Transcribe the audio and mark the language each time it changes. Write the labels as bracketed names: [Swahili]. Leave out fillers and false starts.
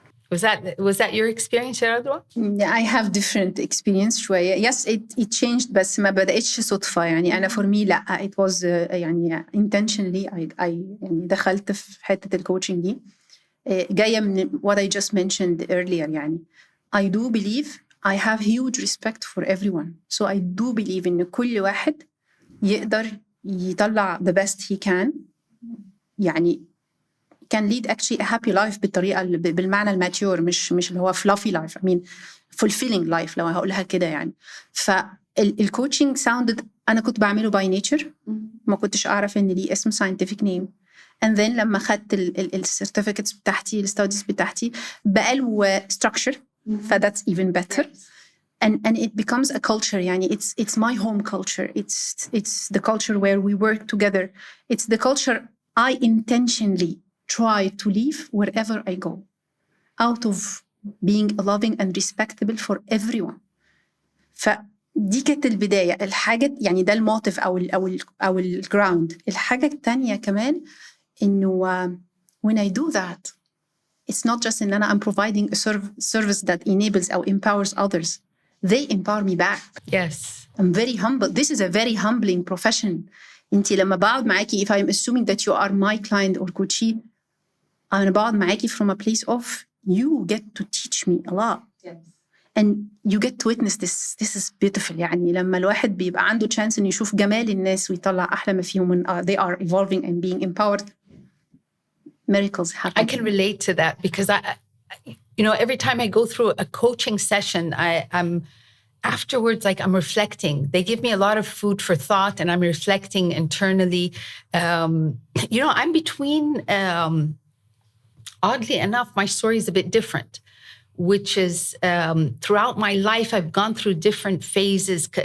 [English] Was that your experience, Radwa? I have different experience [Arabic] شوية. [English] Yes, it changed, [Arabic] بس ما بدأتش صدفة. أنا [English] for me [Arabic] لا, [English] it was intentionally. [Arabic] I دخلت في حتة الكوتشنج دي جاية من [English] what I just mentioned earlier. I do believe I have huge respect for everyone. So I do believe [Arabic] إن كل واحد يقدر يطلع [English] the best he can. can lead actually a happy life [Arabic] بالطريقة بالمعنى الماتيور, مش اللي هو [English] fluffy life. I mean fulfilling life [Arabic] لو هقولها كده. [English] فالcoaching sounded [Arabic] أنا كنت بعمله [English] by nature. [Arabic] ما كنتش أعرف إن ليه اسم scientific name. [English] And then [Arabic] لما خدت ال certificates بتاعتي, ال studies بتاعتي, بقى له structure. [English] That's even better. And it becomes a culture. [Arabic] يعني [English] it's my home culture. It's the culture where we work together. It's the culture I intentionally try to live wherever I go, out of being loving and respectable for everyone. [Arabic] فدي كانت البداية. الحاجة يعني ده الموتيف أو الجراوند. الحاجة التانية كمان إنه [English] when I do that, it's not just [Arabic] إن أنا [English] I'm providing a service that enables or empowers others. They empower me back. Yes. I'm very humble. This is a very humbling profession. [Arabic] أنتي لما بقعد معاكي, [English] if I'm assuming that you are my client or coachee, [Arabic] أنا بقعد معاكي [English] from a place of you get to teach me a lot. Yes. And you get to witness this. This is beautiful. [Arabic] يعني لما الواحد بيبقى عنده chance إنه يشوف جمال الناس ويطلع أحلى ما فيهم [English] when they are evolving and being empowered, miracles happen. I can relate to that because every time I go through a coaching session, I'm afterwards, like I'm reflecting. They give me a lot of food for thought and I'm reflecting internally. I'm between, oddly enough, my story is a bit different, which is throughout my life, I've gone through different phases.